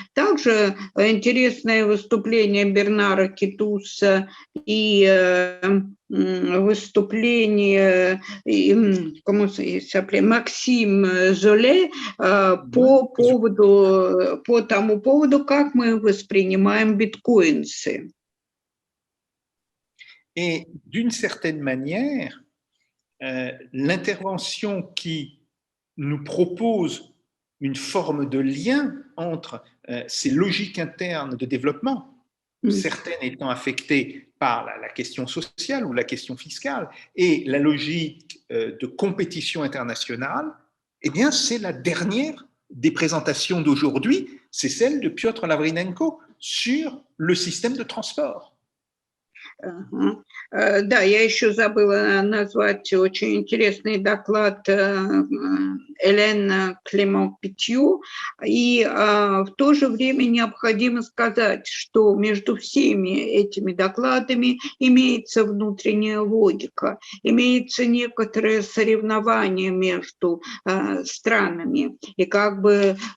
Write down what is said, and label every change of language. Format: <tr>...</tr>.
<ru>Также интересное выступление Бернара Китуса и выступление Максим Золе по тому поводу, как мы воспринимаем биткоинсы.</ru> <fr>Et d'une certaine manière, l'intervention qui nous propose une forme de lien entre ces logiques internes de développement, certaines étant affectées par la question sociale ou la question fiscale, et la logique de compétition internationale, eh bien, c'est la dernière des présentations d'aujourd'hui, c'est celle de Piotr Lavrinenko sur le système de transport.</fr> <ru>Да, я еще забыла назвать очень интересный доклад Элен Клемон-Питью, и в то же время необходимо сказать, что между всеми этими докладами имеется внутренняя логика, имеется некоторое соревнование между странами, и как бы</ru>